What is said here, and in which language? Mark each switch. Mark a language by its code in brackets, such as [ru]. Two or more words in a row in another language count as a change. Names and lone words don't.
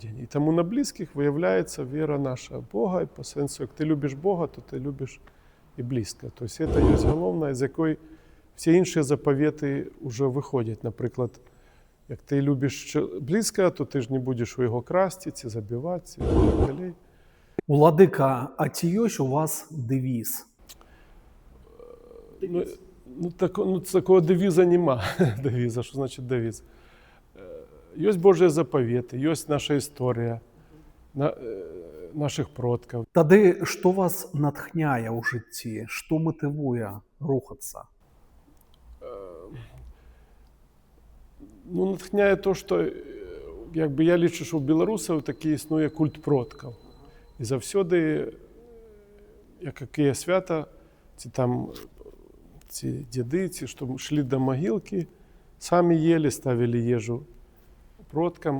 [uk] І тому на близьких виявляється віра наша в Бога. І по сенсу, як ти любиш Бога, то ти любиш і близького. Тобто це є головне, з якої всі інші заповіти вже виходять. Наприклад, як ти любиш близького, то ти ж не будеш у його красти, ці забивати, і так далі. [be] Уладыка, а ці ёсць у вас девіз? [uk] Такого девіза нема. Девіза, що значить девіз? Є Божі заповіти, є наша історія наших продків. [be] Тады што вас натхняе ў жыцці? Што матывуе рухацца? [uk] Ну, натхняє то, що якби я лічу, що у білорусів такий існує культ продків. І завсюди, як є свята, ці діди, ці, що йшли до могилки, самі їли, ставили їжу продкам.